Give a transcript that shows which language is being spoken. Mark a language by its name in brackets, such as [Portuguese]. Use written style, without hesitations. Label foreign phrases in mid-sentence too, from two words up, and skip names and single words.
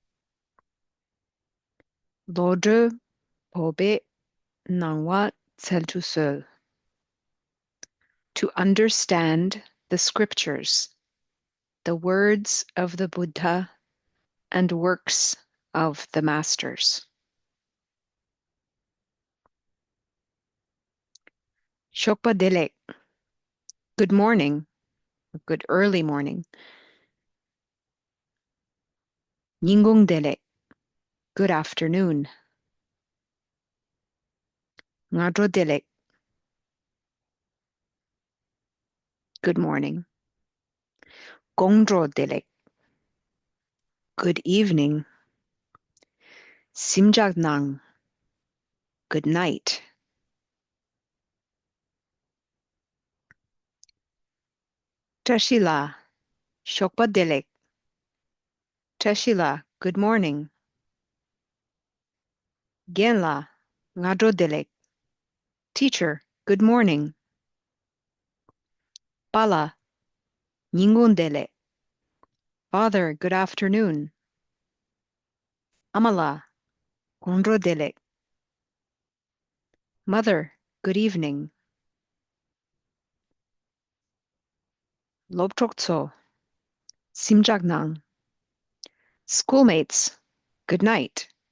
[Dzongkha] Lodre Pobe Nangwa Tseltusel, [English] to understand the scriptures, the words of the Buddha, and works of the masters. [Dzongkha] Shokpa Delek, [English] good morning, good early morning. [Dzongkha] Nyingong Delek, [English] good afternoon. [Dzongkha] Ngadro Delek, [English] good morning. [Dzongkha] Gongdro Delek, [English] good evening. Simjagnang, good night. Tashila, [Dzongkha] Shokpa Delek, [English] Tashila, good morning. [Dzongkha] Genla, Ngadro Delek, [English] teacher, good morning. [Dzongkha] Bala, Nyingon Delek, [English] father, good afternoon. [Dzongkha] Amala, Gondro Delek, [English] mother, good evening. [Dzongkha] Lobtrokso, Simjagnang, [English] schoolmates, good night.